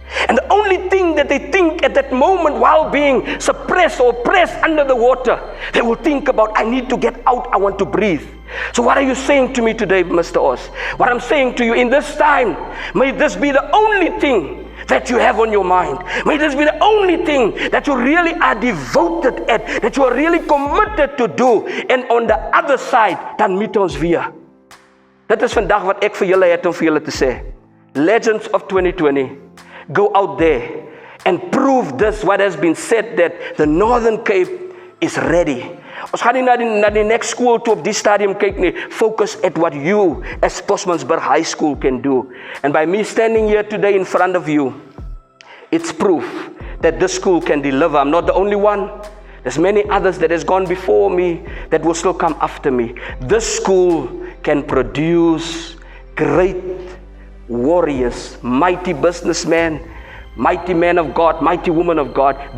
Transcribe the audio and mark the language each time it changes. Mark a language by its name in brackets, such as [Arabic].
[English] And the only thing that they think at that moment while being suppressed or pressed under the water, they will think about, I need to get out, I want to breathe. So what are you saying to me today, Mr. Oss? What I'm saying to you in this time, may this be the only thing that you have on your mind. May this be the only thing that you really are devoted at, that you are really committed to do. And on the other side, [Afrikaans] dan meet ons weer. Dit is vandag wat ek vir julle het om vir julle te sê. [English] Legends of 2020, go out there and prove this, what has been said, that the Northern Cape is ready. [Afrikaans] Ons gaan nie na die [English] next school [Afrikaans] toe op die stadium kyk nie. [English] Focus at what you as Postmasburg High School can do. And by me standing here today in front of you, it's proof that this school can deliver. I'm not the only one. There's many others that has gone before me that will still come after me. This school can produce great warriors, mighty businessmen, mighty men of God, mighty women of God.